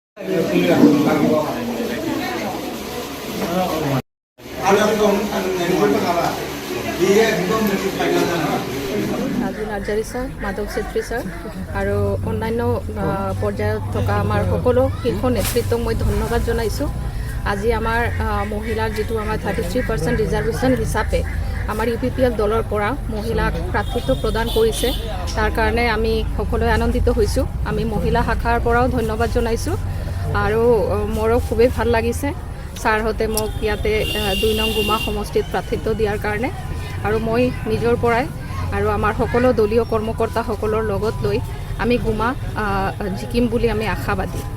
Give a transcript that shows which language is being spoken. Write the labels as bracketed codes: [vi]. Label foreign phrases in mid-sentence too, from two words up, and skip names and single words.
[as] ৰাজু নাৰ্জাৰী ছাৰ, মাধৱ ছেত্ৰী ছাৰ আৰু অন্যান্য পৰ্যায়ত থকা আমাৰ সকলো শীৰ্ষ নেতৃত্বক মই ধন্যবাদ जानाइছোঁ। আজি আমাৰ মহিলাৰ যিটো আমাৰ 33% ৰিজাৰ্ভেশ্যন হিচাপে আমাৰ ইউপিপিএল दলৰ পৰা মহিলাক প্ৰাৰ্থিত্ব প্ৰদান কৰিছে। তাৰ কাৰণে আমি সকলোৱে আনন্দিত হৈছোঁ। আমি মহিলা শাখাৰ পৰাও ধন্যবাদ জনাইছোঁ আৰু মোৰো খুবেই ভাল লাগিছে ছাৰহঁতে মোক ইয়াতে 2 নং গুমা সমষ্টিত প্ৰাৰ্থিত্ব দিয়াৰ কাৰণে। আৰু মই নিজৰ পৰাই আৰু আমাৰ সকলো দলীয় কৰ্মকৰ্তাসকলৰ লগত লৈ আমি গুমা জিকিম বুলি আমি আশাবাদী।